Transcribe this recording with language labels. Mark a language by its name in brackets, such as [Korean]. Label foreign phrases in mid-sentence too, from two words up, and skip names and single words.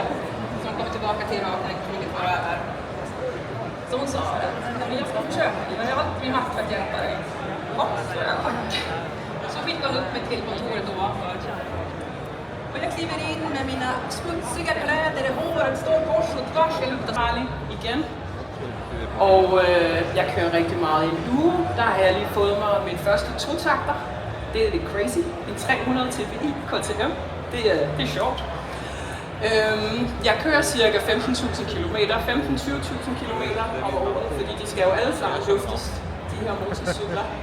[Swedish] Så hon kom tillbaka till Irak när kriget var över. Så hon sa att jag ska försöka, jag har allt min makt för att hjälpa dig. Ja, så jag tack. Så skickade hon upp mig till kontoret ovanför. Och jag kliver in med mina smutsiga kläder i håret, [Danish] står kors og tværs, jeg lugter farlig igen. Og jeg kører rigtig meget i en uge. Der har jeg lige fået mig min første 2-takter. Det er lidt crazy. En 300 TPI KTM. Det er sjovt. Jeg kører cirka 15.000 km, 15-20.000 km om året, fordi de skal jo alle sammen luftes, de her motorcykler.